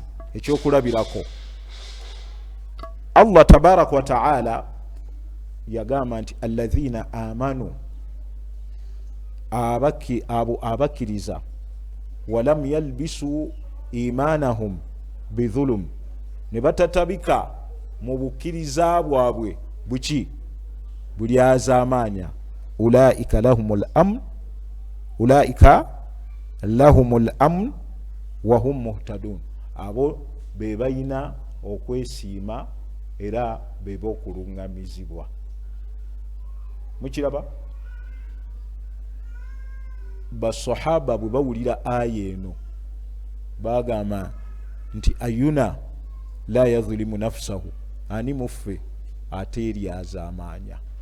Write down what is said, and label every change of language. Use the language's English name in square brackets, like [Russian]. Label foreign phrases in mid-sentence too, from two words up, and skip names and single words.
[Ganda] Ekyokulabirako, [Arabic] الله تبارك و تعالى [Ganda] yagamba nti [Arabic] الذين آمنوا, [Ganda] abo abakiriza, [Arabic] ولم يلبسوا إيمانهم بظلم, [Ganda] ne batatabika mu bukkiriza bwabwe buki? Bulyazaamaanya. [Arabic] أولئك لهم الأمن و هم مهتدون. [Ganda] Abo be bayina okwesiima era beba okulungamizibwa. Mukiraba? Basahaba bwe bawulira aya eno bagamba nti [Arabic] أينا لا يظلم نفسه, [Ganda] ani muffe ate eryazaamaanya.